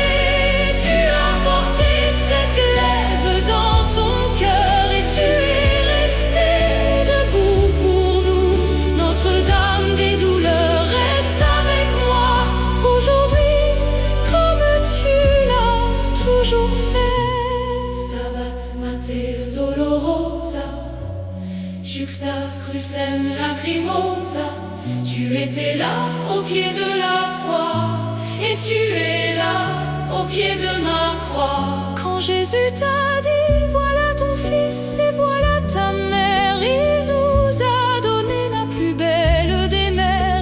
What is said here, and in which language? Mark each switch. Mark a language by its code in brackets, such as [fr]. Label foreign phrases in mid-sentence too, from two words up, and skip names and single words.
[fr] Tu as porté cette glaive dans ton cœur et tu es resté debout pour nous. Notre-Dame des douleurs, reste avec moi aujourd'hui comme tu l'as toujours fait. [la] Stabat Mater Dolorosa, juxta crucem lacrimosa. [fr] Tu étais là au pied de la croix et tu es là au pied de ma croix. Quand Jésus t'a dit voilà ton fils et voilà ta mère, il nous a donné la plus belle des mères.